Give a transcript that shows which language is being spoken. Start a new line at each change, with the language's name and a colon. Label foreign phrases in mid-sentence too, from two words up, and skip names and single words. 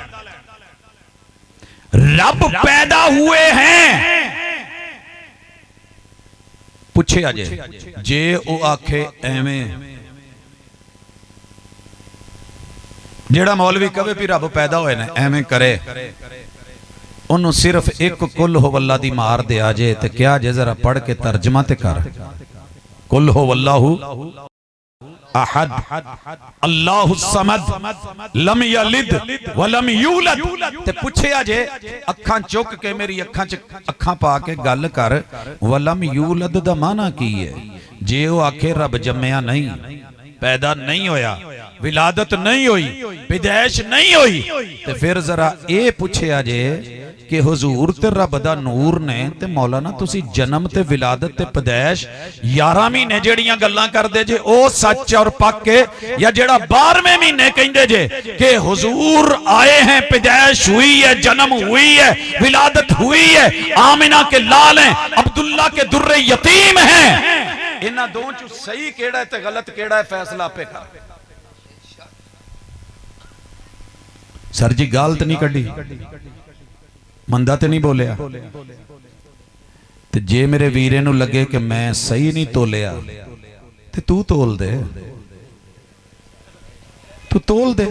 Punjabi: ਰੱਬ ਪੈਦਾ ਹੋਏ ਹੈਂ, ਪੁੱਛੇ ਅਜੇ ਜੇ ਓ ਆਖੇ ਏਵੇਂ, ਜਿਹੜਾ ਮੌਲਵੀ ਕਹੇ ਭੀ ਰੱਬ ਪੈਦਾ ਹੋਏ ਨੇ ਏਵੇਂ ਕਰੇ, ਉਨ੍ਹਾਂ ਨੇ ਸਿਰਫ਼ ਇੱਕ
Arabic: قل هو الله
Punjabi: ਦੀ ਮਾਰ ਦੇ ਆਜੇ ਤੇ ਕੀ ਜੇ ਜ਼ਰਾ ਪੜ੍ਹ ਕੇ ਤਰਜਮਾ ਤੇ ਕਰ,
Arabic: قل هو الله أحد الله الصمد لم يلد ولم يولد.
Punjabi: ਤੇ ਪੁੱਛਿਆ ਜੇ ਅੱਖਾਂ ਚੁੱਕ ਕੇ ਮੇਰੀ ਅੱਖਾਂ ਚ ਅੱਖਾਂ ਪਾ ਕੇ ਗੱਲ ਕਰ,
Arabic: ولم يولد
Punjabi: ਦਾ ਮਾਨਾ ਕੀ ਹੈ? ਜੇ ਉਹ ਆਖੇ ਰੱਬ ਜੰਮਿਆ ਨਹੀਂ, ਪੈਦਾ ਨਹੀਂ ਹੋਇਆ, ਵਿਲਾਦਤ ਨਹੀਂ ਹੋਈ, ਪੈਦਾਇਸ਼ ਨਹੀਂ ਹੋਈ, ਤੇ ਫਿਰ ਜ਼ਰਾ ਇਹ ਪੁੱਛਿਆ ਜੇ ਕਿ ਹਜ਼ੂਰ ਤੇ ਰੱਬ ਦਾ ਨੂਰ ਨੇ ਤੇ ਮੌਲਾਨਾ ਤੁਸੀਂ ਜਨਮ ਤੇ ਵਿਲਾਦਤ ਤੇ ਪੈਦਾਇਸ਼ 11 ਮਹੀਨੇ ਜਿਹੜੀਆਂ ਗੱਲਾਂ ਕਰਦੇ ਜੇ ਓ ਸੱਚ ਔਰ ਪੱਕ ਹੈ, ਯਾ ਜਿਹੜਾ 12ਵੇਂ ਮਹੀਨੇ ਕਹਿੰਦੇ ਜੇ ਕਿ ਹਜ਼ੂਰ ਆਏ ਹੈਂ, ਪੈਦਾਇਸ਼ ਹੋਈ ਹੈ, ਜਨਮ ਹੋਈ ਹੈ, ਵਿਲਾਦਤ ਹੋਈ ਹੈ,
Urdu: آمنہ کے لال ہیں، عبداللہ کے دُرِّ یتیم ہیں,
Punjabi: ਇਨ੍ਹਾਂ ਦੋ ਚੋਂ ਸਹੀ ਕਿਹੜਾ ਹੈ ਤੇ ਗ਼ਲਤ ਕਿਹੜਾ ਹੈ ਫ਼ੈਸਲਾ ਆਪੇ ਕਰ। ਸਰ ਜੀ ਗਾਲ਼ ਤਾਂ ਨਹੀਂ ਕੱਢੀ, ਮੰਦਾ ਤਾਂ ਨਹੀਂ ਬੋਲਿਆ, ਤੇ ਜੇ ਮੇਰੇ ਵੀਰੇ ਨੂੰ ਲੱਗੇ ਕਿ ਮੈਂ ਸਹੀ ਨਹੀਂ ਤੋਲਿਆ ਤੇ ਤੂੰ ਤੋਲ ਦੇ, ਤੂੰ ਤੋਲ ਦੇ।